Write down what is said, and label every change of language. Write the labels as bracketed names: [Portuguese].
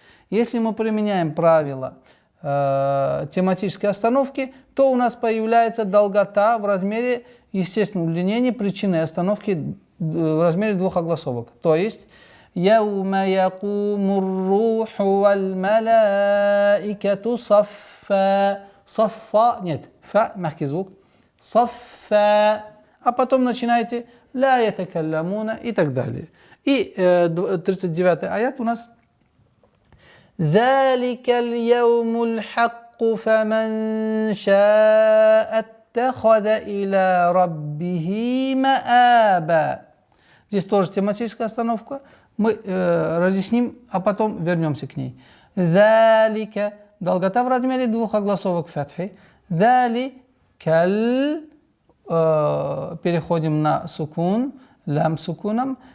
[Russian] Если мы применяем правила тематической остановки, то у нас появляется долгота в размере естественного удлинения причины остановки в размере двух огласовок. То есть [Arabic] يوم يقوم الروح والملائكة صفا. [Russian] صفا, нет, фа, мягкий звук. [Arabic] صفا. [Russian] А потом начинаете [Arabic] لا يتكلمون [Russian] и так далее. И 39-й аят у нас [Arabic] ذلك اليوم الحق فمن شاء اتخذ إلى ربه مآبا. [Russian] Здесь тоже тематическая остановка. Мы разъясним, а потом вернемся к ней. ذلك, долгота в размере двух огласовок фатхи. ذلك, переходим на сукун, лям сукуном.